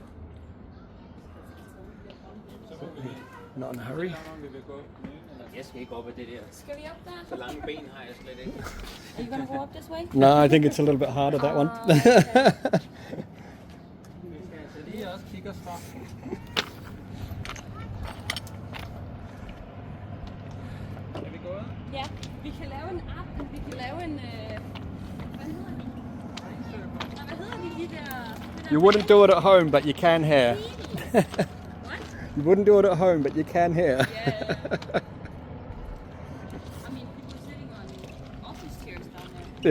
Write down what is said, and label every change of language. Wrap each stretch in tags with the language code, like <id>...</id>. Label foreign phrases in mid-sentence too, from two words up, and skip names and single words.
<en>Not in a hurry.</en> <da>Skal vi op der? Så lange ben har jeg slet ikke.</da> <en>Are you going to go up this way? No, I think it's a little bit harder, that one.</en> <da>Ja, vi kan lave en app, vi kan lave en... Hvad hedder de? Hvad hedder de der...</da> <en>You wouldn't do it at home, but you can here. What? You wouldn't do it at home, but you can here. Yeah. I mean, people sitting on office chairs down there.</en>